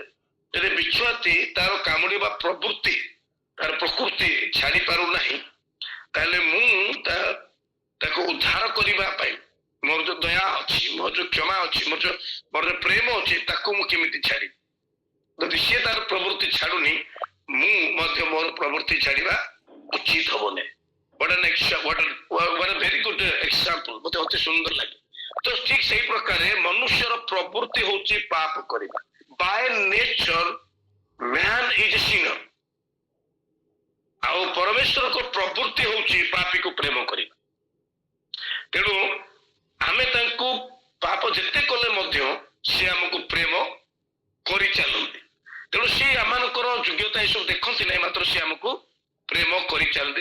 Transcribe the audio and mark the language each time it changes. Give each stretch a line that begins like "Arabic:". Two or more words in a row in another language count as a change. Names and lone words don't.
Odia: ଯଦି ବିଛୁଆତି ତାର କାମୁଡିବା ପ୍ରବୃତ୍ତି, ତାର ପ୍ରକୃତି ଛାଡି ପାରୁନାହିଁ, ତାହେଲେ ମୁଁ ତାକୁ ଉଦ୍ଧାର କରିବା ପାଇଁ ମୋର ଯୋଉ ଦୟା ଅଛି, ମୋର ଯୋଉ କ୍ଷମା ଅଛି, ମୋର ଯୋଉ ପ୍ରେମ ଅଛି, ତାକୁ ମୁଁ କେମିତି ଛାଡ଼ିବି? ଯଦି ସିଏ ତାର ପ୍ରବୃତ୍ତି ଛାଡୁନି, ମୁଁ ମଧ୍ୟ ମୋର ପ୍ରବୃତ୍ତି ଛାଡିବା ଉଚିତ ହବ ନାହିଁ।
English: what a very good example,
Odia: ମତେ ଅତି ସୁନ୍ଦର ଲାଗେ। ତ ଠିକ ସେଇ ପ୍ରକାର ମନୁଷ୍ୟର ପ୍ରବୃତ୍ତି ହଉଛି ପାପ କରିବା।
English: by nature man is a sinner.
Odia: ଆଉ ପରମେଶ୍ୱରଙ୍କ ପ୍ରବୃତ୍ତି ହଉଛି ପାପୀକୁ ପ୍ରେମ କରିବା। ତେଣୁ ଆମେ ତାଙ୍କୁ ପାପ ଯେତେ କଲେ ମଧ୍ୟ ସେ ଆମକୁ ପ୍ରେମ କରିଚାଲନ୍ତି। ତେଣୁ ସେ ଆମମାନଙ୍କର ଯୋଗ୍ୟତା ଏସବୁ ଦେଖନ୍ତି ନାହିଁ, ମାତ୍ର ସେ ଆମକୁ ପ୍ରେମ କରିଚାଲନ୍ତି।